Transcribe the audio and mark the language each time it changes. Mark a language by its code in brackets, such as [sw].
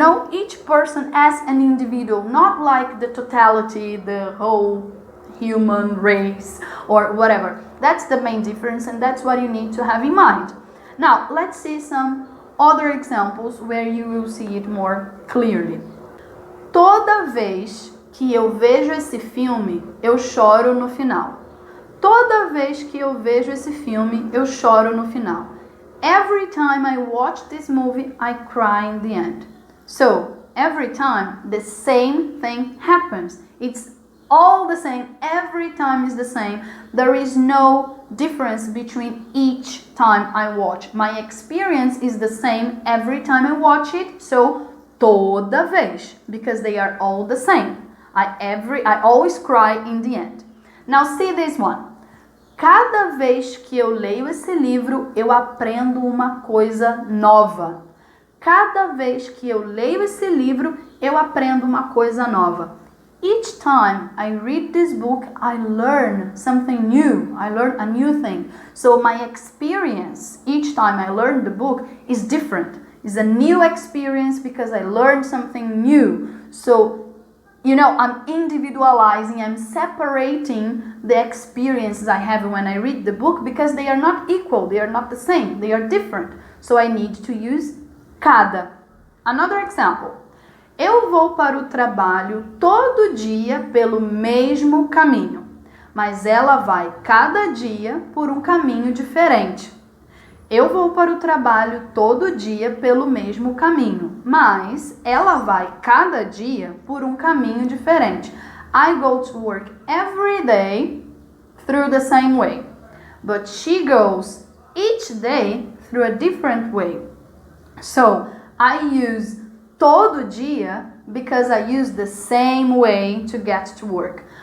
[en] Each person as an individual, not like the totality, the whole human race or whatever. That's the main difference, and that's what you need to have in mind. Now, let's see some other examples where you will see it more clearly. [pt] Toda vez que eu vejo esse filme, eu choro no final. Toda vez que eu vejo esse filme, eu choro no final. [en] Every time I watch this movie, I cry in the end. So, every time the same thing happens. It's all the same. Every time is the same. There is no difference between each time I watch. My experience is the same every time I watch it. So, [pt] toda vez, [en] because they are all the same. I always cry in the end. Now see this one. [pt] Cada vez que eu leio esse livro, eu aprendo uma coisa nova. Cada vez que eu leio esse livro, eu aprendo uma coisa nova. [en] Each time I read this book, I learn something new. I learn a new thing. So my experience, each time I learn the book, is different. It's a new experience because I learned something new. So, I'm individualizing, I'm separating the experiences I have when I read the book, because they are not equal, they are not the same, they are different. So I need to use cada. Another example. [pt] Eu vou para o trabalho todo dia pelo mesmo caminho, mas ela vai cada dia por um caminho diferente. Eu vou para o trabalho todo dia pelo mesmo caminho, mas ela vai cada dia por um caminho diferente. [en] I go to work every day through the same way, but she goes each day through a different way. So I use [pt] todo dia [en] because I use the same way to get to work.